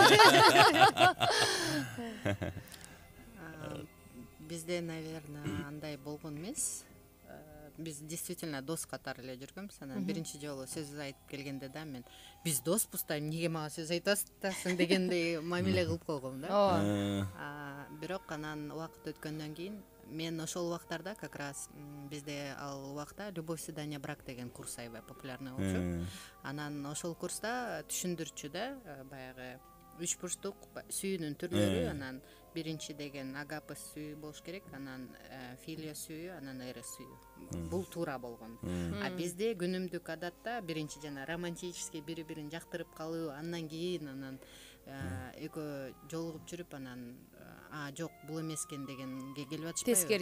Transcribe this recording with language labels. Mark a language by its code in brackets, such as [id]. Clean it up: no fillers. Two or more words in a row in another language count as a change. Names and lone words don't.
[ky] Бизде, наверное, андай болгон эмес. Биз действительно дос катары эле жүргөнбүз. Анан биринчи жолу сөз айтып келгенде да мен биз доспуз да эмнеге мага сөз айтасың дегендей мамиле кылып койгом да. Бирок анан убакыт өткөндөн кийин мен ошол убактарда [ru] как раз [ky] бизде ал убакта [ru] любовь, свидание, брак [ky] деген курс аябай популярный болчу. Анан ошол курста түшүндүрчү да баягы 3 бурчтук сүйүүнүн түрлөрү, анан биринчи деген агапы сүйүү болуш керек, анан филия сүйүү, анан эрос сүйүү. Бул туура болгон. Бизде күнүмдүк адатта биринчи жана романтический бири-бирин жактырып калуу, андан кийин анан экөө жолугуп жүрүп, анан жок бул эмес экен дегенге келип атышпайбы?